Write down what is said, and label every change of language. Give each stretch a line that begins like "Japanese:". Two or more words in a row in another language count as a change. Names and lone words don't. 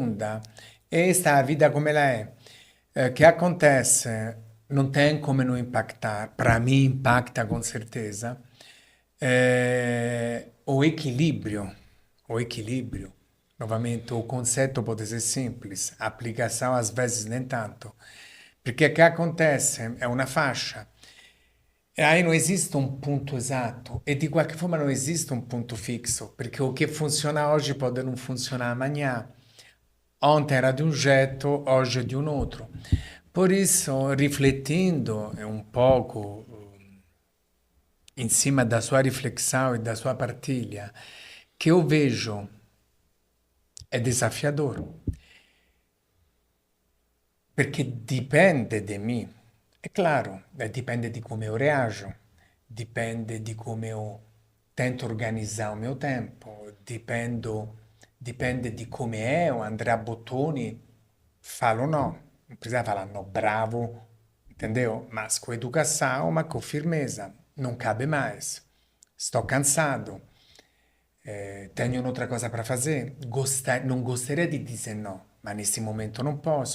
Portuguese: Esta é a vida como ela é. Que acontece? não tem como não impactar, para mim impacta com certeza, o equilíbrio, novamente, o concetto pode ser simples, a aplicação às vezes nem tanto,
Italian: perché che
Portuguese: acontece?
Italian: È una fascia.
Portuguese: E aí não existe um ponto exato e
Italian: di qualche forma
Portuguese: não existe um ponto fixo,
Italian: perché o che funziona oggi
Portuguese: pode não funcionar amanhã. Ontem era de um jeito, hoje é de um outro. Por isso, riflettendo um pouco em cima da sua reflexão e da sua partilha, que eu vejo é desafiador,
Italian: perché dipende
Portuguese: de mim. É claro,
Italian: dipende di come
Portuguese: eu reajo,
Italian: dipende di come
Portuguese: eu tento
Italian: organizzare
Portuguese: o meu tempo,
Italian: dipende di come è
Portuguese: o Andrea Bottoni falo no, non precisa falar no bravo, entendeu? Mas com educação, mas com firmeza, não cabe mais. Sto cansado, tenho outra cosa para fazer, non gostaria di dizer no, ma nesse momento
Italian: non posso.